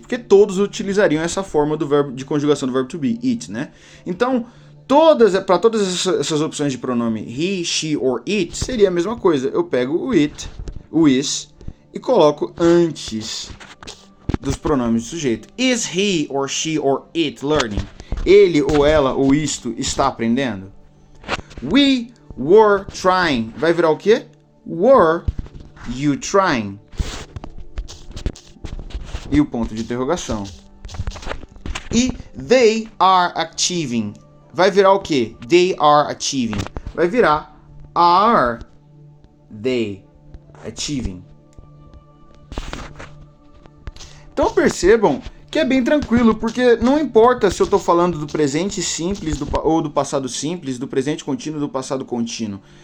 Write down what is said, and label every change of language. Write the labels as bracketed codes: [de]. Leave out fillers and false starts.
[pt] Porque todos utilizariam essa forma do verbo de conjugação do verbo to be, it, né? Então, para todas essas opções de pronome he, she or it, seria a mesma coisa. Eu pego o it, o is, e coloco antes dos pronomes do sujeito. [en] Is he or she or it learning? [pt] Ele ou ela ou isto está aprendendo? [en] We were trying. [pt] Vai virar o quê? [en] Were you trying? [pt] E o ponto de interrogação. E [en] they are achieving. [pt] Vai virar o quê? [en] They are achieving. [pt] Vai virar [en] are they achieving. [pt] Então percebam que é bem tranquilo, porque não importa se eu estou falando do presente simples ou do passado simples, do presente contínuo ou do passado contínuo.